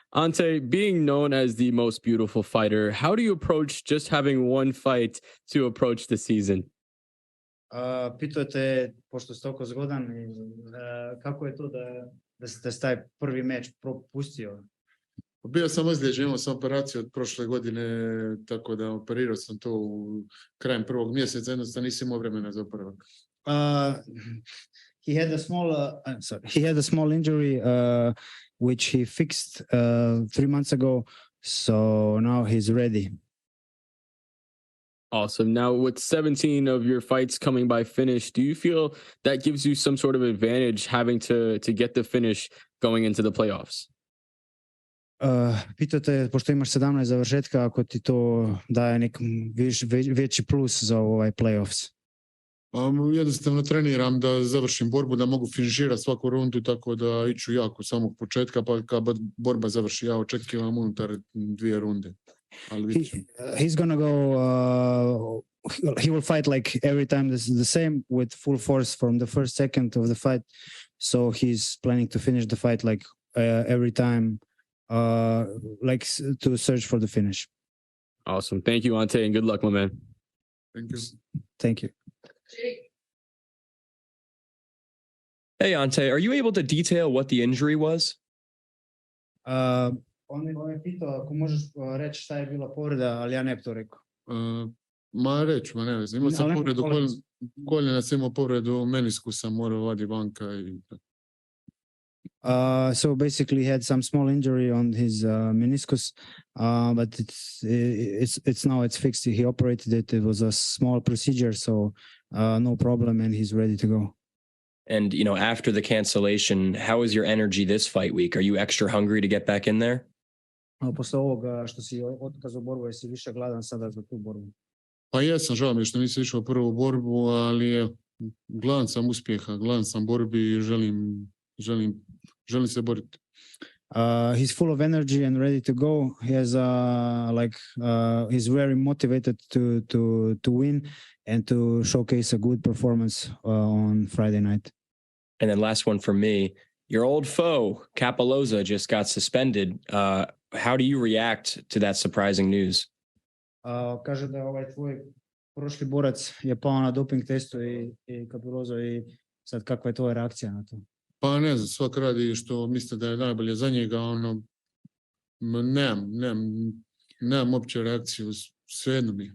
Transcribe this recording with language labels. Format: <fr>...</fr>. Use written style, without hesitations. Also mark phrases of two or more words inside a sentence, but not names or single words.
<en>Ante, being known as the most beautiful fighter, how do you approach just having one fight to approach the season?</en> <hr>Pitao te, pošto si toliko zgodan, kako je to da ste taj prvi meč propustio? Bio sam ozlijeđen, imao sam operaciju od prošle godine, tako da operirao sam to u krajem prvog mjeseca, jednostavno nisam imao vremena za oporavak.</hr> <en>He had a small injury, which he fixed 3 months ago, so now he's ready. Awesome. Now, with 17 of your fights coming by finish, do you feel that gives you some sort of advantage having to get the finish going into the playoffs?</en> <hr>Pitate, pošto imaš 17 završetka, ako ti to daje nek veći plus za ovaj playoffs? Jednostavno treniram da završim borbu, da mogu finiširati svaku rundu, tako da iću jako samog početka, pa kad borba završi, ja očekivam unutar 2 runde.</hr> <en>He's gonna go, he will fight like every time the same with full force from the first second of the fight. So he's planning to finish the fight like every time, like to search for the finish. Awesome. Thank you, Ante, and good luck, my man. Thank you. Thank you. Hey, Ante, are you able to detail what the injury was?</en> <hr>On je pitao ako možeš reći šta je bila povreda, ali ja ne bi to rekao. Reću, ne vezi. Imao sam povredu koljena, sam imao povredu meniskusa, morao vadi vanka i</hr> <en>so basically he had some small injury on his meniscus, but it's fixed. He operated it. It was a small procedure, so no problem, and he's ready to go. And, you know, after the cancellation, how is your energy this fight week? Are you extra hungry to get back in there?</en> <hr>Posle ovoga što si otkazao borbu, jesi više gladan sada za tu borbu? Pa jesam, žao mi je što nisam išao u prvu borbu, ali gladan sam uspjeha, gladan sam borbi i želim se boriti.</hr> <en>He's full of energy and ready to go. He has he's very motivated to win and to showcase a good performance on Friday night. And then last one for me, your old foe, Capoloza, just got suspended. How do you react to that surprising news?</en> <hr>Kaže da ovaj tvoj prošli borac je pao na doping testu i Capoloza i sad kakva je tvoja reakcija na to? Pa ne znam, svak radi što misle da je najbolje za njega, nemam opće reakciju, svejedno mi.</hr>